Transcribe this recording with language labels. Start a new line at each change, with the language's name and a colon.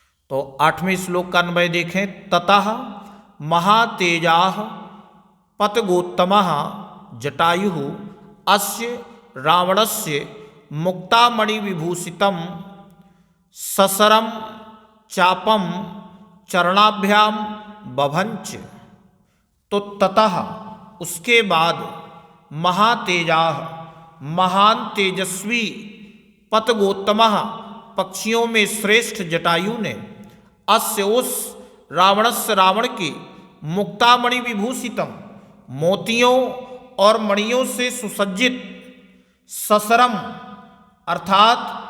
Hindi: तो आठवें श्लोक का अन्वय देखें।
Sanskrit: ततः महातेजाः पतगोत्तमः जटायुः अस्य रावणस्य मुक्तामणिविभूषितं ससरम चापम चरणाभ्याम बभंच।
Hindi: तो ततः उसके बाद महातेजाः महान तेजस्वी पतगोत्तमः पक्षियों में श्रेष्ठ जटायु ने अस्य उस रावणस्य रावण के मुक्तामणि विभूषितम मोतियों और मणियों से सुसज्जित ससरम अर्थात